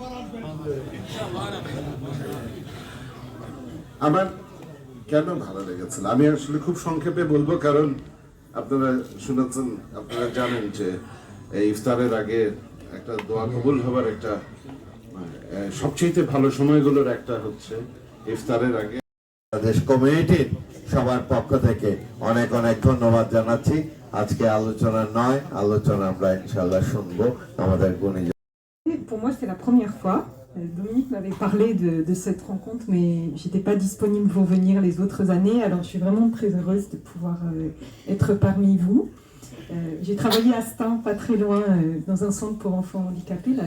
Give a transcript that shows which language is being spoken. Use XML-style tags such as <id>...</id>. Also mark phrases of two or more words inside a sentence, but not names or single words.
<bn>আমার কেন ভালো লেগেছিল আমি আসলে খুব সংক্ষেপে বলবো, কারণ আপনারা শুনেছেন, আপনারা জানেন যে এই ইফতারের আগে একটা দোয়া কবুল হবার একটা সবচেয়ে ভালো সময়গুলোর একটা হচ্ছে ইফতারের আগে। বাংলাদেশ কমিউনিটির সবার পক্ষ থেকে অনেক অনেক ধন্যবাদ জানাচ্ছি। আজকে আলোচনা নয়, আলোচনা আমরা ইনশাআল্লাহ শুনবো আমাদের গুণী।</bn> <fr>Pour moi, c'est la première fois. Dominique m'avait parlé de cette rencontre, mais j'étais pas disponible pour venir les autres années. Alors, je suis vraiment très heureuse de pouvoir être parmi vous. J'ai travaillé à Stein, pas très loin, dans un centre pour enfants handicapés.</fr>